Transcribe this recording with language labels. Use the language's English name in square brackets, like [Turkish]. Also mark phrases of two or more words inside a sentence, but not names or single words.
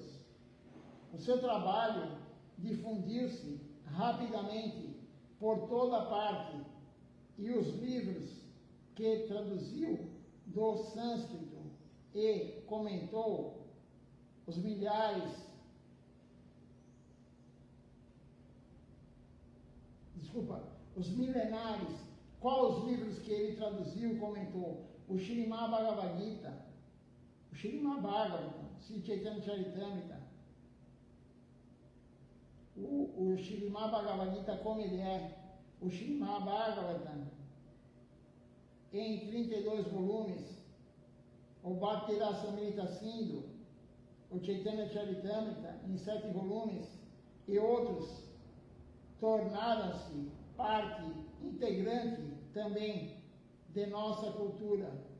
[Portuguese] O seu trabalho difundiu-se rapidamente por toda parte e os livros que traduziu do sânscrito e comentou os milhares, os milenares, quais os livros que ele traduziu e comentou? O Srimad Bhagavad Gita, o Srimad Bhagavatam, Sri Chaitanya Charitamrita, o Srimad Bhagavad Gita como ele é, o Srimad Bhagavatam, em 32 volumes, o Bhakti Rasamrita Sindhu, o Chaitanya Charitamrita, em 7 volumes, e outros tornaram-se parte integrante também de nossa cultura,